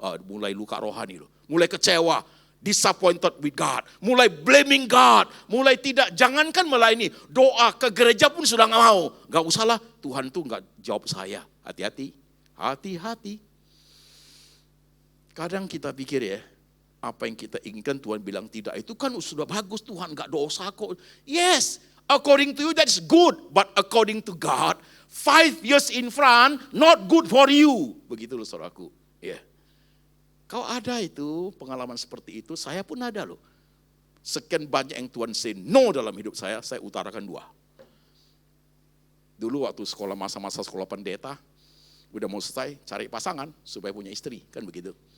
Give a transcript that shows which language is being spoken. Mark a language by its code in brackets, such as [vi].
[id] Mulai luka rohani loh, mulai kecewa, [en] disappointed with God, [id] mulai [en] blaming God, [id] mulai tidak, jangankan melayani, doa ke gereja pun sudah nggak mau. Nggak usahlah, Tuhan tuh nggak jawab saya. Hati-hati, hati-hati. Kadang kita pikir ya, apa yang kita inginkan Tuhan bilang tidak, itu kan sudah bagus, Tuhan gak dosa kok. [en] Yes, according to you that's good, but according to God, 5 years in front not good for you. [id] Begitu loh saudaraku. Ya. Kau ada itu pengalaman seperti itu, saya pun ada loh. Sekian banyak yang Tuhan [en] say no [id] dalam hidup saya utarakan 2. Dulu waktu sekolah, masa-masa sekolah pendeta, udah mau selesai cari pasangan supaya punya istri, kan begitu.